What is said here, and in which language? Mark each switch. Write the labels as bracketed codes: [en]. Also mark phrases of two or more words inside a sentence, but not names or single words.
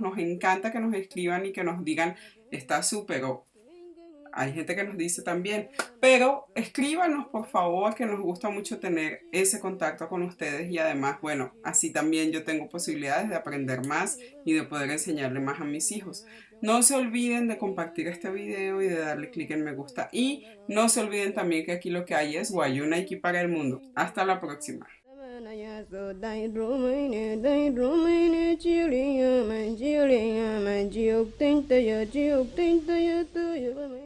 [es] Nos encanta que nos escriban y que nos digan, está súper, o hay gente que nos dice también, pero escríbanos, por favor, que nos gusta mucho tener ese contacto con ustedes, y además, bueno, así también yo tengo posibilidades de aprender más y de poder enseñarle más a mis hijos. No se olviden de compartir este video y de darle clic en me gusta, y no se olviden también que aquí lo que hay es Wayuunaiki para el mundo. Hasta la próxima. So dai rumai ne chili ya man chili ya man jiok tin ta ya jiok tin ta ya tu ya